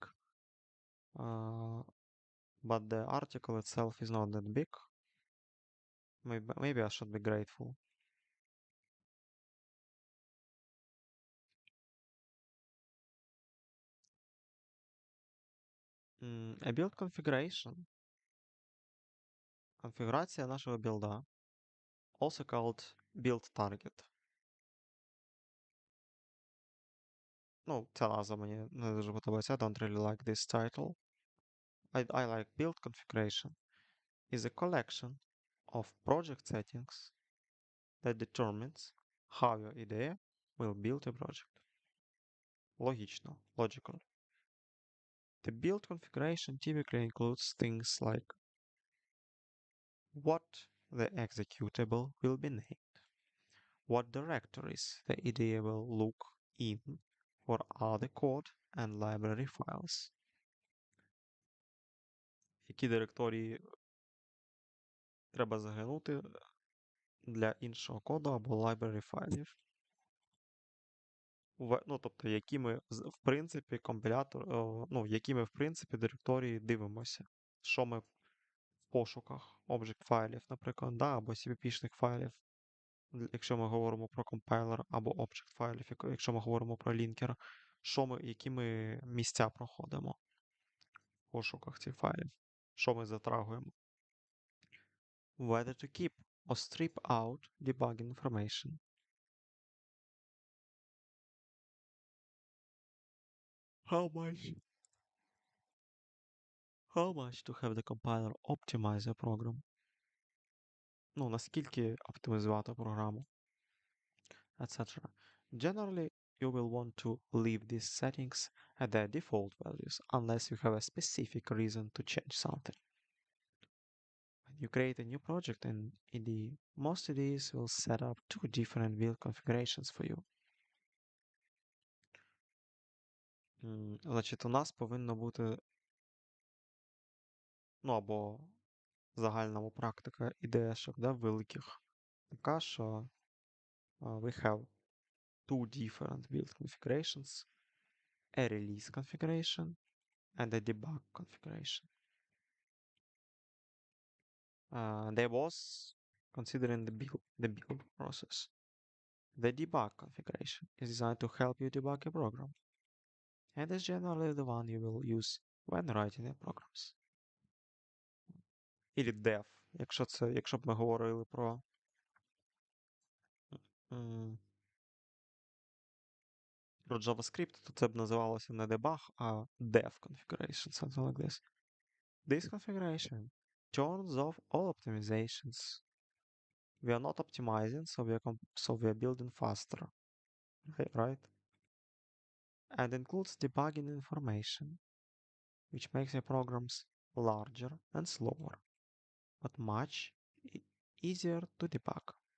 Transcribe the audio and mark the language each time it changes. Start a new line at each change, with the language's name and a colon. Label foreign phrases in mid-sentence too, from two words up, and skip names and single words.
English: Uh, but the article itself is not that big. Maybe I should be grateful. A build configuration.
Russian: Конфигурация нашего билда,
English: also called build target.
Ukrainian: Ну, ця назва мені не дуже подобається.
English: I don't really like this title. I like build configuration. Is a collection of project settings that determines how your IDE will build a project. Логично, logical. The build configuration typically includes things like what the executable will be named, what directories the IDE will look in, what are the code and library files,
Ukrainian: які директорії треба заглянути для іншого коду або library файлів. Ну, тобто, які ми, в принципі, компілятор, ну, які ми, в принципі, директорії дивимося. Що ми в пошуках object файлів, наприклад, да, або CPP-шних файлів, якщо ми говоримо про компайлер, або object файлів, якщо ми говоримо про лінкер, які ми місця проходимо в пошуках цих файлів, що ми затрагуємо.
English: Whether to keep or strip out debug information. How much? How much to have the compiler optimize your program?
Ukrainian: Ну, наскільки оптимізувати програму,
English: etc. Generally, you will want to leave these settings at their default values unless you have a specific reason to change something. When you create a new project in IDE, most IDEs will set up two different build configurations for you.
Ukrainian: Значить, у нас повинно бути, ну, або загальному практика ідешок, да, великих, така, що
English: we have two different build configurations, a release configuration and a debug configuration. They was considering the build process. The debug configuration is designed to help you debug a program, and is generally the one you will use when writing your programs.
Russian: Или dev,
Ukrainian: якщо б ми говорили про JavaScript, то це б називалося не debug, а
English: dev configuration, something like this. This configuration turns off all optimizations. We are not optimizing, so we are building faster, right? And includes debugging information, which makes your programs larger and slower, but much easier to debug.